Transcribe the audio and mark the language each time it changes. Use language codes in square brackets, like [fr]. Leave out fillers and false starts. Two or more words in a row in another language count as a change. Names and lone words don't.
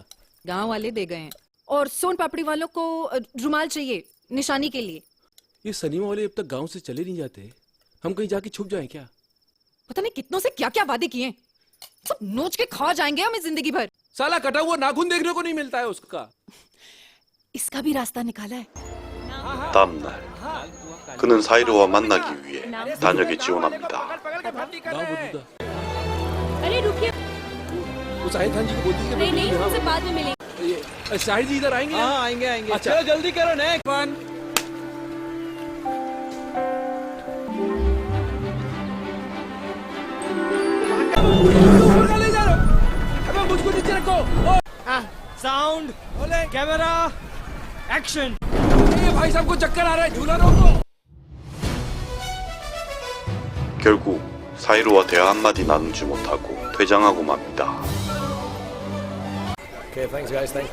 [hi] गांव वाले दे गए हैं, और सोन पापड़ी वालों को रुमाल चाहिए निशानी के लिए। ये सनीमा वाले अब तक गांव से चले नहीं जाते। हम कहीं जाके छुप जाएं क्या? पता नहीं कितनों से क्या क्या वादे किए, सब नोच के खा जाएंगे हमें जिंदगी भर। साला कटा हुआ नाखून देखने को नहीं मिलता है उसका। इसका भी रास्ता निकाला है। [ko] 다음 날 그는 사이르와 만나기 위해 단역에 지원합니다. [hi] गाँव बदूदा। अरे रुकिए। वो साहिर खान जी को बोलती है कि नहीं नहीं, यहाँ- उनसे बाद में मिलेंगे। ये साहिर जी इधर आएंगे? हाँ आएंगे आएंगे। अच्छा। चलो जल्दी करो [en] next one. [hi] ले जा रहे हो? अबे मुझको नीचे रखो। [en] sound, camera, action. [hi] ये भाई साहब को चक्कर आ रहा है, झूला रोको। [ko] 결국 사이르와 대화 한마디 나누지 못하고 퇴장하고 맙니다. [en] Okay, thanks guys, thanks.